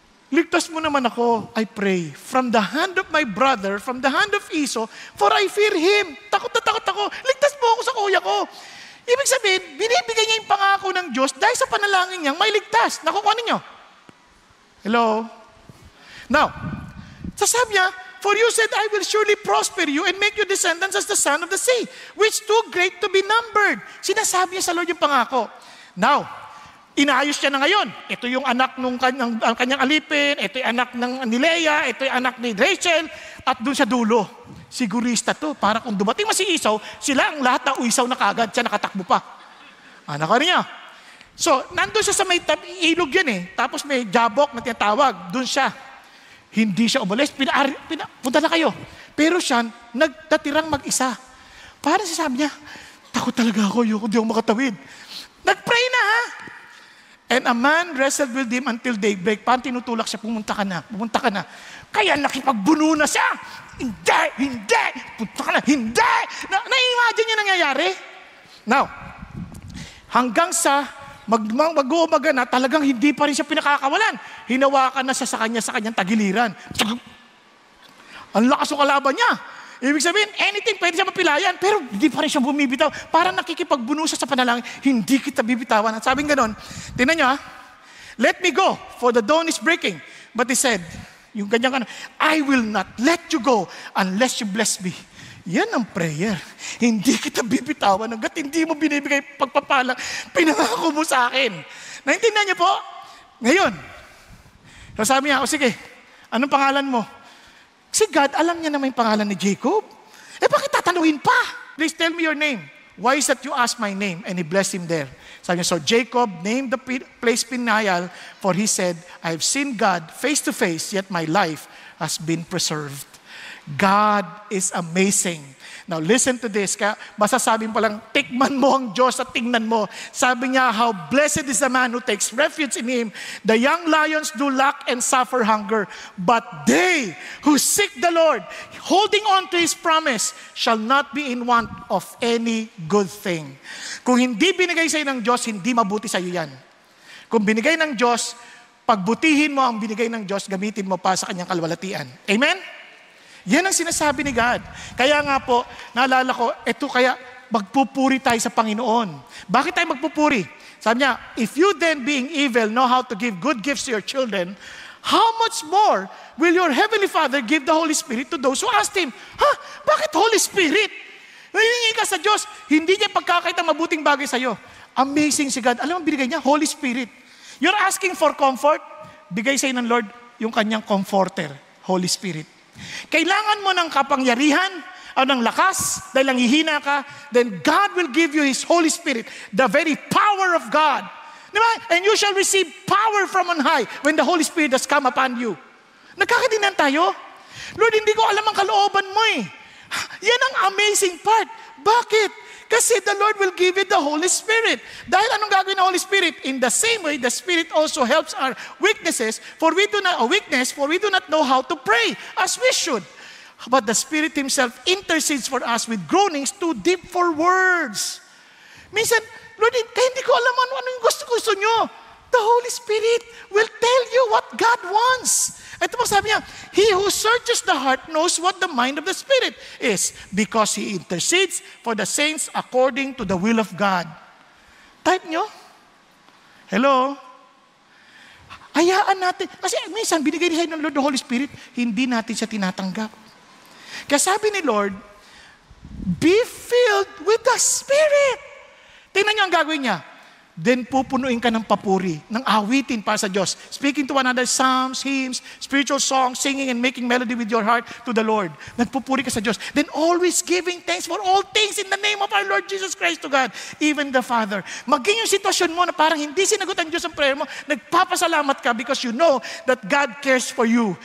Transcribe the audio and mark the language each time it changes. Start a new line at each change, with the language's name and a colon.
Filipino: ligtas mo naman ako,
English: I pray, from the hand of my brother, from the hand of Esau, for I fear him.
Filipino: Takot na takot ako. Ligtas mo ako sa kuya ko. Ibig sabihin, binibigay niya yung pangako ng Diyos dahil sa panalangin niyang may ligtas. Nakukuha ninyo? Hello?
English: Now,
Filipino: sasabi niya,
English: for you said, I will surely prosper you and make your descendants as the sand of the sea, which too great to be numbered.
Filipino: Sinasabi niya sa Lord yung pangako. Now, inaayos niya na ngayon. Ito yung anak ng kanyang alipin, ito yung anak ni Leah, ito yung anak ni Rachel, at doon sa dulo. Sigurista to, para kung dumating si Esau, sila ang lahat na uisaw na kagad, siya nakatakbo pa. Anak ka niya. So, nandun siya sa may ilog yan eh. Tapos may jabok na tinatawag, doon siya. Hindi siya umalis, punta na kayo. Pero siya, nagtatirang mag-isa. Parang sabi niya, takot talaga ako, hindi ako makatawid. Nag-pray na ha.
English: And a man wrestled with him until daybreak.
Filipino: Parang tinutulak siya, pumunta ka na. Kaya nakipagbuno na siya. Hindi, punta ka na, hindi. Na-imagine niya nangyayari? Now, hanggang sa mag-uumaga na, talagang hindi pa rin siya pinakakawalan. Hinawakan na siya sa kanyang tagiliran. Ang lakas ng kalaban niya. Ibig sabihin, anything pwede siya mapilayan, pero hindi pa rin siya bumibitaw. Parang nakikipagbuno siya sa panalangin, hindi kita bibitawan. At sabing ganon, tingnan niyo
English: let me go, for the dawn is breaking. But he said,
Filipino: yung ganyang
English: I will not let you go unless you bless me.
Filipino: Yan ang prayer. Hindi kita bibitawan hanggat hindi mo binibigay pagpapalang pinangako mo sa akin. Naintindihan niyo po? Ngayon, sabi niya, sige, anong pangalan mo? Si God, alam niya naman yung pangalan ni Jacob. Bakit tatanungin pa?
English: Please tell me your name. Why is that you ask my name? And he blessed him there.
Filipino: Sabi niya,
English: so Jacob named the place Peniel, for he said, I have seen God face to face, yet my life has been preserved. God is amazing. Now listen to this.
Filipino: Kaya masasabing palang, tikman mo ang Diyos at tingnan mo. Sabi niya,
English: how blessed is the man who takes refuge in Him. The young lions do lack and suffer hunger, but they who seek the Lord, holding on to His promise, shall not be in want of any good thing.
Filipino: Kung hindi binigay sa'yo ng Diyos, hindi mabuti sa'yo yan. Kung binigay ng Diyos, pagbutihin mo ang binigay ng Diyos, gamitin mo pa sa kanyang kalwalatian. Amen? Yan ang sinasabi ni God. Kaya nga po, naalala ko, eto kaya magpupuri tayo sa Panginoon. Bakit tayo magpupuri? Sabi niya,
English: if you then being evil know how to give good gifts to your children, how much more will your Heavenly Father give the Holy Spirit to those who ask Him?
Filipino: Bakit Holy Spirit? Hihingi ka sa Diyos, hindi niya pagkakait ang mabuting bagay sa iyo. Amazing si God. Alam mo, binigay niya, Holy Spirit.
English: You're asking for comfort,
Filipino: bigay sa iyo ng Lord yung kanyang comforter, Holy Spirit. Kailangan mo ng kapangyarihan o ng lakas dahil nanghihina ka,
English: then God will give you His Holy Spirit, the very power of God. Diba? And you shall receive power from on high when the Holy Spirit has come upon you.
Filipino: Nagkakadinan tayo? Lord, hindi ko alam ang kalooban mo eh. Yan ang amazing part. Bakit?
English: Kasi the Lord will give you the Holy Spirit.
Filipino: Dahil anong gagawin ng
English: Holy Spirit? In the same way, the Spirit also helps our weaknesses, for we do not know how to pray as we should. But the Spirit Himself intercedes for us with groanings too deep for words.
Filipino: Minsan, Lord, kaya hindi ko alam ano yung gusto nyo.
English: The Holy Spirit will tell you what God wants.
Filipino: Ito po sabi niya,
English: He who searches the heart knows what the mind of the Spirit is, because He intercedes for the saints according to the will of God.
Filipino: Type nyo? Hello? Hayaan natin. Kasi minsan, binigay niya ng Lord the Holy Spirit, hindi natin siya tinatanggap. Kaya sabi ni
English: Lord, be filled with the Spirit.
Filipino: Tingnan niyo ang gagawin niya. Then pupunuin ka ng papuri, ng awitin para sa Diyos.
English: Speaking to one another, psalms, hymns, spiritual songs, singing and making melody with your heart to the Lord.
Filipino: Nagpupuri ka sa Diyos.
English: Then always giving thanks for all things in the name of our Lord Jesus Christ to God, even the Father.
Filipino: Maging yung sitwasyon mo na parang hindi sinagot ang Diyos ang prayer mo, nagpapasalamat ka
English: because you know that God cares for you.